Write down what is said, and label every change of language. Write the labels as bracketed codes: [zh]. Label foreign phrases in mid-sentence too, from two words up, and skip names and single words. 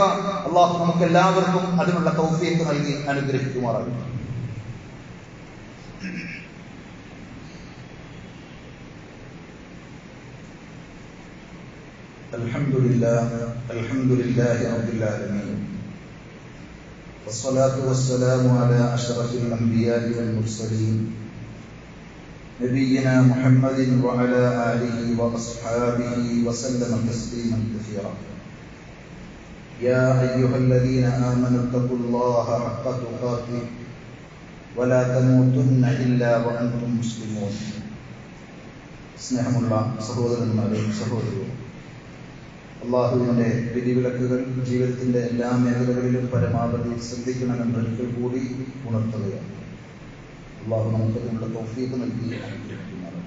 [ml] അള്ളാഹു നമുക്ക് എല്ലാവർക്കും അതിനുള്ള തൗഫീഖ് നൽകി അനുഗ്രഹിക്കുമാറാകട്ടെ. [ar] الحمد لله رب العالمين والصلاة والسلام على أشرف الأنبياء والمرسلين نبينا محمد وعلى آله وأصحابه وسلم تسليما كثيرا. يا أيها الذين آمنوا اتقوا الله حق تقاته ولا تموتن إلا وأنتم مسلمون. [ml] സ്നേഹമുള്ള സഹോദരന്മാരെ, സഹോദരികളെ, അള്ളാഹുവിന്റെ വിധിവിലക്കുകൾ ജീവിതത്തിന്റെ എല്ലാ മേഖലകളിലും പരമാവധി ശ്രദ്ധിക്കണമെന്ന് ഒരിക്കൽ കൂടി ഉണർത്തുകയാണ്. അള്ളാഹു നമുക്കതിനുള്ള തൗഫീഖ് നൽകി അനുഗ്രഹിക്കുന്നതാണ്.